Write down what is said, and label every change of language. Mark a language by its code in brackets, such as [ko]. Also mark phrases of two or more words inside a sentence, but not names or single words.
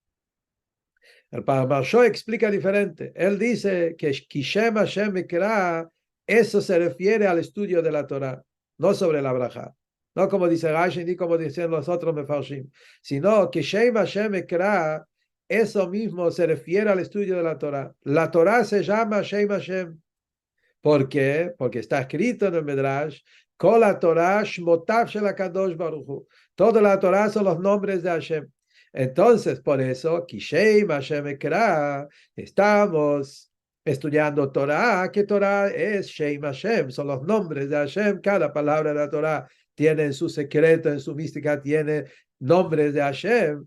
[es] El Marsho explica diferente. Él dice que [he] כי שם ה׳ אקרא, [es] eso se refiere al estudio de la Torah, no sobre la braja. No como dice Rashi ni como dicen los otros mefarshim, sino que [he] כי שם ה׳ אקרא, [es] eso mismo se refiere al estudio de la Torah. La Torah se llama [he] שם ה. [es] ¿Por qué? Porque está escrito en el Midrash, [he] כל התורה שמותיו של הקדוש ברוך הוא. [es] Toda la Torah son los nombres de Hashem. Entonces, por eso, [he] כי שם ה׳ אקרא, [es] estamos estudiando Torah, que Torah es [he] שם ה, [es] son los nombres de Hashem. Cada palabra de la Torah tiene en su secreto, en su mística, tiene nombres de Hashem.